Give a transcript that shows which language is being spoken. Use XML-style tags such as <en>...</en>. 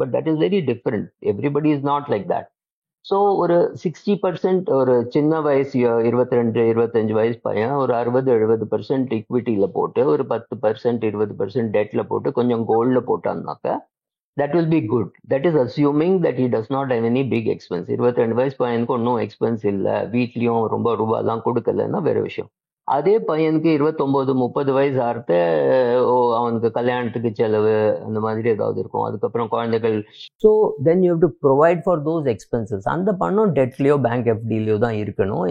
<en>But that is very different. Everybody is not like that.</en> <ta>So ஒரு 60% ஒரு சின்ன வயசு 22-25 வயசு பையன் ஒரு 60-70% ஈக்விட்டியில் போட்டு ஒரு 10% 20% டெட்டில் போட்டு கொஞ்சம் கோல்டில் போட்டான்னாக்க</ta> <en>that will be good. That is assuming that he does not have any big expense.</en> <ta>22 வயசு பையனுக்கு ஒன்றும் எக்ஸ்பென்ஸ் இல்லை, வீட்லேயும் ரொம்ப ரூபாலாம் கொடுக்கலன்னா வேற விஷயம். அதே பையனுக்கு 29-30 வயசு ஆர்த்த அவனுக்கு கல்யாணத்துக்கு செலவு அந்த மாதிரி ஏதாவது இருக்கும், அதுக்கப்புறம் குழந்தைகள்.</ta> <en>So then you have to provide for those expenses.</en> <ta>அந்த பணம் டெட்லேயோ பேங்க் எஃப்டிலையோ தான் இருக்கணும்.</ta>